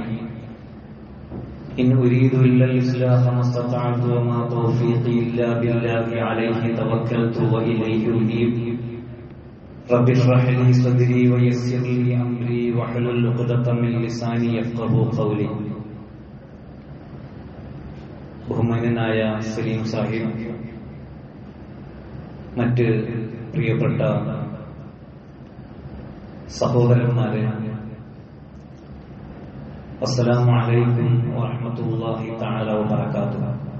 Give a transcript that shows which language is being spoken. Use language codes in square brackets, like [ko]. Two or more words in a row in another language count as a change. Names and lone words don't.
[ar] إن أريد إلا الإصلاح ما استطعت وما توفيقي إلا بالله عليه توكلت وإليه أنيب. رب اشرح لي صدري ويسر لي أمري واحلل عقدة من لساني يفقهوا قولي. [ml] ബഹുമാന്യനായ സലീം സാഹിബ്, മറ്റ് പ്രിയപ്പെട്ട സഹോദരന്മാരെ, [ar] السلام عليكم ورحمة الله تعالى وبركاته.